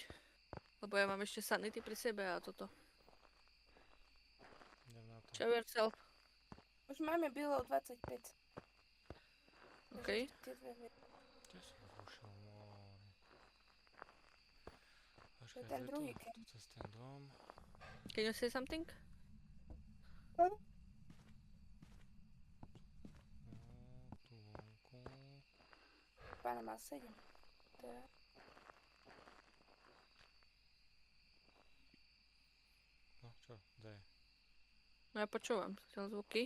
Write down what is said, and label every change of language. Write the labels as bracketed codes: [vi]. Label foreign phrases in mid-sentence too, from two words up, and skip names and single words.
[sk] Lebo ja mám ešte sanity pri sebe a toto. idem na to. [en] Show yourself. [sk] Už máme below 25. OK. Tie dve veci. Kde som zrušil more? To je Počkaj, ten že druhý tu, tu cez ten dom. [en] Can you say something? [sk] No, tu vonku. Pána má 7. Teda. No čo, kde je? No ja počúvam zatiaľ zvuky.